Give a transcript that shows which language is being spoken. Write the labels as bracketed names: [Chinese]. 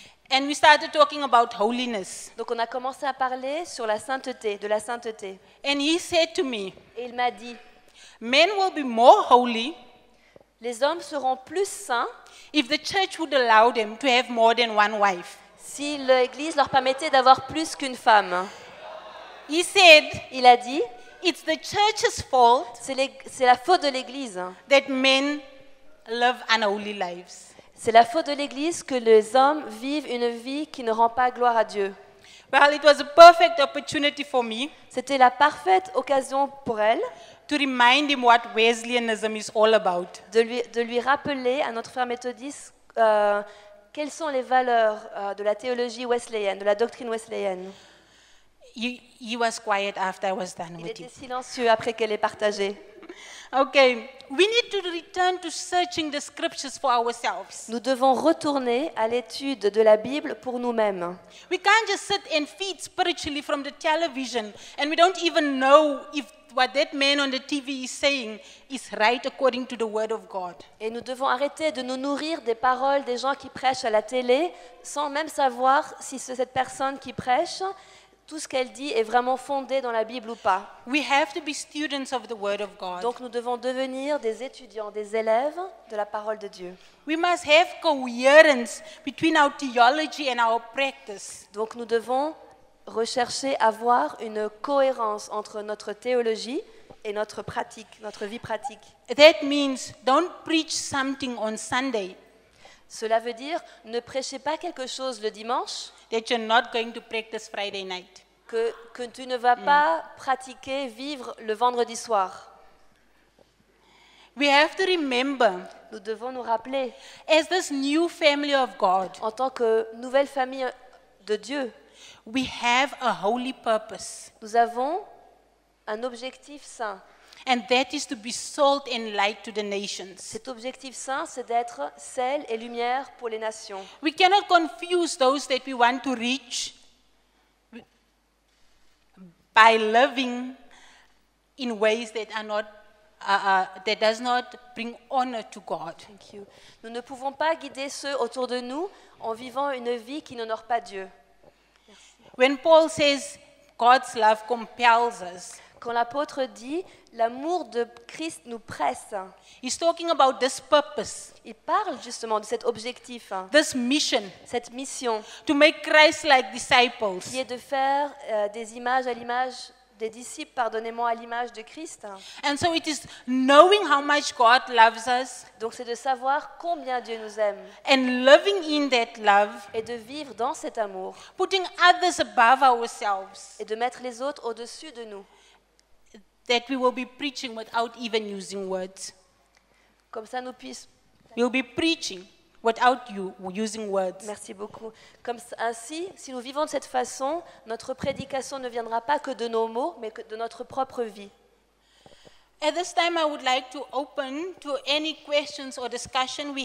[English] And we started talking about holiness. [French] Donc on a commencé à parler sur la sainteté, de la sainteté. [English] And he said to me, [French] Et il m'a dit, [English] men will be more holy [French] les hommes seront plus saints [English] if the church would allow them to have more than one wife. [French] si l'Église leur permettait d'avoir plus qu'une femme. [English] He said, [French] Il a dit, [English] it's the church's fault [French] c'est la faute de l'Église. [English] that men live unholy lives. [French] C'est la faute de l'Église que les hommes vivent une vie qui ne rend pas gloire à Dieu. [English] Well, it was a perfect opportunity for me [French] C'était la parfaite occasion pour elle [English] to remind him what Wesleyanism is all about. [French] de lui rappeler à notre frère méthodiste quelles sont les valeurs de la théologie wesleyenne, de la doctrine wesleyenne. [English] He was quiet after I was done [French] Il [English] with [French] était [English] him. [French] silencieux après qu'elle ait partagé. [English] Okay, we need to return to searching the scriptures for ourselves. [French] Nous devons retourner à l'étude de la Bible pour nous-mêmes. [English] We can't just sit and feed spiritually from the television and we don't even know if what that man on the TV is saying is right according to the word of God. [French] Et nous devons arrêter de nous nourrir des paroles des gens qui prêchent à la télé sans même savoir si cette personne qui prêche, tout ce qu'elle dit est vraiment fondé dans la Bible ou pas. [English] We have to be students of the word of God. [French] Donc nous devons devenir des étudiants, des élèves de la parole de Dieu. [English] We must have coherence between our theology and our practice. [French] Donc nous devons rechercher à avoir une cohérence entre notre théologie et notre pratique, notre vie pratique. [English] That means don't preach something on Sunday [French] Cela veut dire ne prêchez pas quelque chose le dimanche [English] that you're not going to practice Friday night. [French] que tu ne vas pas pratiquer, vivre le vendredi soir. [English] We have to remember, [French] Nous devons nous rappeler, [English] as this new family of God, [French] en tant que nouvelle famille de Dieu, [English] we have a holy purpose, [French] nous avons un objectif saint. [English] and that is to be salt and light to the nations. [French] Cet objectif saint, c'est d'être sel et lumière pour les nations. [English] We cannot confuse those that we want to reach by living in ways that are not that does not bring honor to God. Thank you. [French] Nous ne pouvons pas guider ceux autour de nous en vivant une vie qui n'honore pas Dieu. [English] When Paul says God's love compels us, [French] Quand l'apôtre dit « l'amour de Christ nous presse [English] he's talking about this purpose, », [French] il parle justement de cet objectif, [English] this mission [French] cette mission [English] to make Christ-like disciples. [French] qui est de faire des images à l'image des disciples, pardonnez-moi, à l'image de Christ. [English] And so it is knowing how much God loves us [French] Donc c'est de savoir combien Dieu nous aime [English] and living in that love, [French] et de vivre dans cet amour [English] putting others above ourselves, [French] et de mettre les autres au-dessus de nous. [English] that we will be preaching without even using words. [French] Comme ça nous puissions... [English] We'll be preaching without you using words. [French] Merci beaucoup. Ainsi, si nous vivons de cette façon, notre prédication ne viendra pas que de nos mots, mais que de notre propre vie. [English] At this time, I would like to open to any questions or discussion.